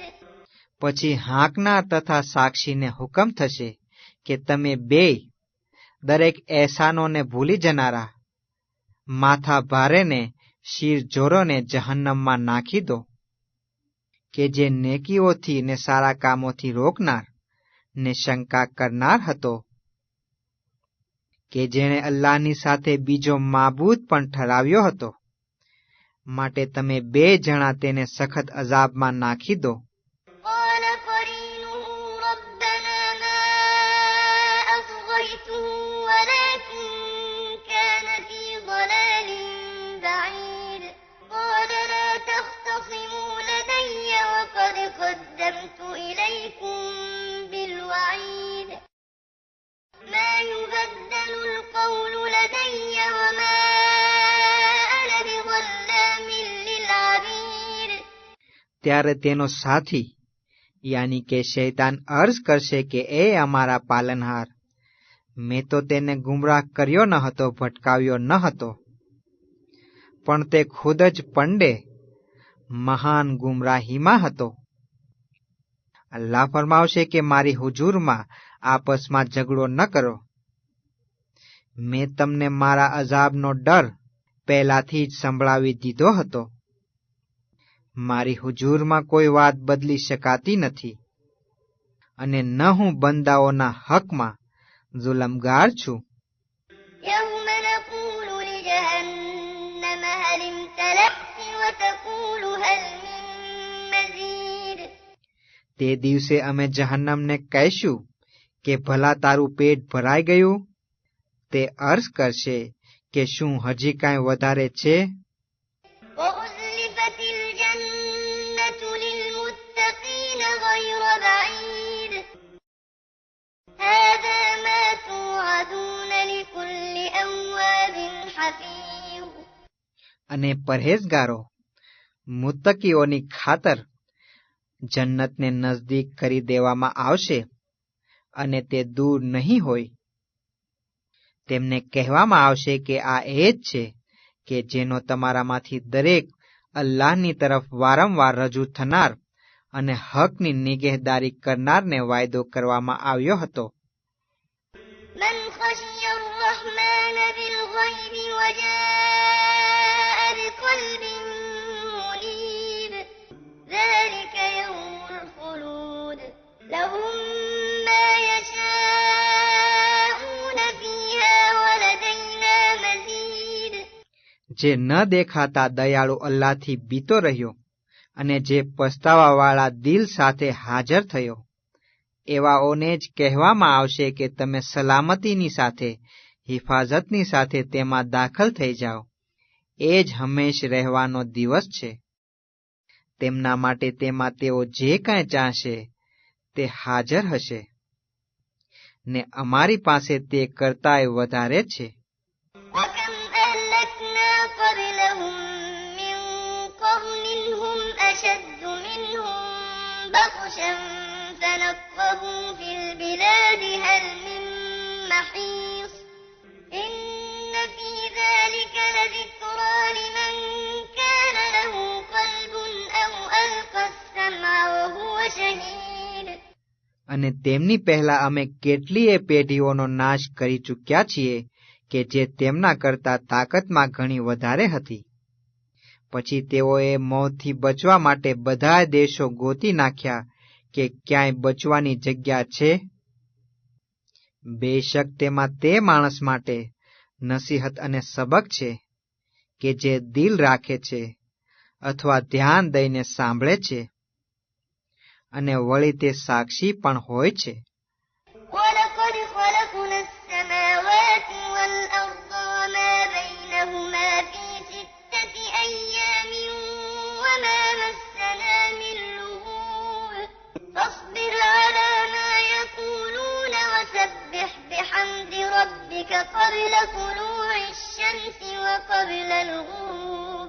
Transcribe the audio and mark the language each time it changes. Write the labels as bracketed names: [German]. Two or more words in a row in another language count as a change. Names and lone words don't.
[Gujarati] પછી હાંકનાર તથા સાક્ષીને હુકમ થશે કે તમે બેય દરેક એહસાનોને ભૂલી જનારા માથા ભારેને શીર જોરોને જહન્નમમાં નાખી દો, કે જે નેકીઓથી ને સારા કામોથી રોકનાર ને શંકા કરનાર હતો, કે જેણે અલ્લાહની સાથે બીજો માબૂદ પણ ઠરાવ્યો હતો. માટે તમે બે જણા તેને સખત અજાબમાં નાખી દો. [Arabic] قال قرينه ربنا ما أطغيته ولكن كان في ضلال بعيد قال لا تختصموا لدي وقد قدمت إليكم بالوعيد ما يبدل القول لدي وما أنا بظلام [Gujarati] ત્યારે તેનો સાથી યાની કે શૈતાન અર્જ કરશે કે એ અમારા પાલનહાર, મેં તો તેને ગુમરાહ કર્યો ન હતો, ભટકાવ્યો ન હતો, પણ તે ખુદ જ પંડે મહાન ગુમરાહીમાં હતો. અલ્લાહ ફરમાવશે કે મારી હુજૂરમાં આપસમાં ઝઘડો ન કરો. મેં તમને મારા અઝાબનો ડર પહેલાથી જ સંભળાવી દીધો હતો. મારી હુજૂરમાં કોઈ વાત બદલી શકાતી નથી, અને ન હું બંદાઓના હકમાં જુલમગાર છું. [Arabic] يوم نقول لجهنم هل امتلأت وتقول هل من مزيد. [Gujarati] તે દિવસે અમે જહન્નમને કહીશું કે ભલા તારું પેટ ભરાઈ ગયું? તે અર્જ કરશે કે શું હજી કાંઈ વધારે છે? [Arabic] وأزلفت الجنة للمتقين غير بعيد هذا ما توعدون لكل أواب حفيظ. [Gujarati] અને પરહેઝગારો મુત્તકીઓની ખાતર જન્નતને નજદીક કરી દેવામાં આવશે, અને તે દૂર નહીં હોય. તેમને કહેવામાં આવશે કે આ એ જ છે કે જેનો તમારામાંથી દરેક અલ્લાહની તરફ વારંવાર રજૂ થનાર અને હકની નિગહેદારી કરનારને વાયદો કરવામાં આવ્યો હતો. [Arabic] من خشي الرحمن بالغيب وجاء بقلب منيب ذلك يوم الخلود لهم ما يشاءون فيها ولدينا مزيد. [Gujarati] જે ન દેખાતા દયાળુ અલ્લાહથી બીતો રહ્યો અને જે પસ્તાવાવાળા દિલ સાથે હાજર થયો, એવાઓને જ કહેવામાં આવશે કે તમે સલામતીની સાથે, હિફાજતની સાથે તેમાં દાખલ થઈ જાઓ. એ જ હંમેશ રહેવાનો દિવસ છે. તેમના માટે તેમાં તેઓ જે કાંઈ ચાહશે તે હાજર હશે, ને અમારી પાસે તે કરતાંય વધારે છે. [Arabic] وكم أهلكنا قبلهم من قرن هم أشد منهم بطشا فنقبوا في البلاد هل من محيص إن في ذلك لذكرى لمن كان له قلب أو ألقى السمع وهو شهيد. [Gujarati] અને તેમની પહેલા અમે કેટલીય પેઢીઓનો નાશ કરી ચૂક્યા છીએ કે જે તેમના કરતા તાકતમાં ઘણી વધારે હતી. પછી તેઓએ મોતથી બચવા માટે બધા દેશો ગોતી નાખ્યા કે ક્યાંય બચવાની જગ્યા છે. બેશક તેમાં તે માણસ માટે નસીહત અને સબક છે કે જે દિલ રાખે છે અથવા ધ્યાન દઈને સાંભળે છે, અને વળી તે સાક્ષી પણ હોય છે. [Arabic] ولقد خلقنا السماوات والأرض وما بينهما في 6 أيام وما مسنا من لغوب فاصبر على ما يقولون وسبح بحمد ربك قبل طلوع الشمس وقبل الغروب.